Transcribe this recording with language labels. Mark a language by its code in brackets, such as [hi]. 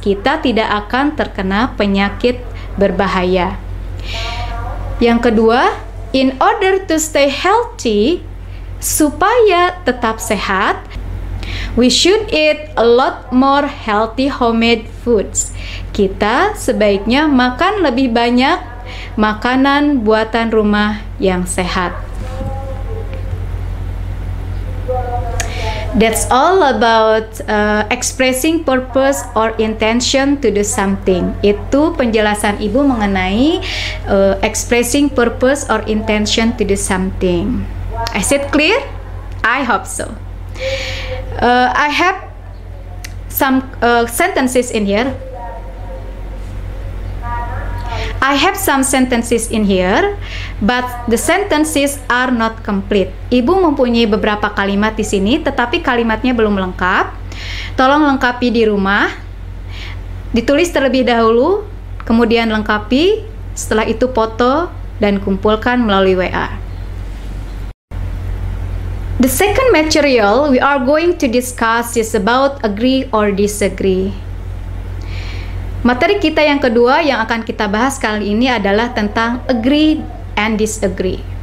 [id] Kita tidak akan terkena penyakit berbahaya. Yang kedua, [en] in order to stay healthy, [id] supaya tetap sehat, [en] we should eat a lot more healthy homemade foods. [id] Kita sebaiknya makan lebih banyak makanan buatan rumah yang sehat. [en] That's all about expressing purpose or intention to do something. [id] Itu penjelasan Ibu mengenai [en] expressing purpose or intention to do something. Is it clear? I hope so. I have some sentences in here. I have some sentences in here, but the sentences are not complete. [id] Ibu mempunyai beberapa kalimat di sini, tetapi kalimatnya belum lengkap. Tolong lengkapi di rumah. Ditulis terlebih dahulu, kemudian lengkapi, setelah itu foto dan kumpulkan melalui WA. [en] The second material we are going to discuss is about agree or disagree. [id] Materi kita yang kedua yang akan kita bahas kali ini adalah tentang agree and disagree.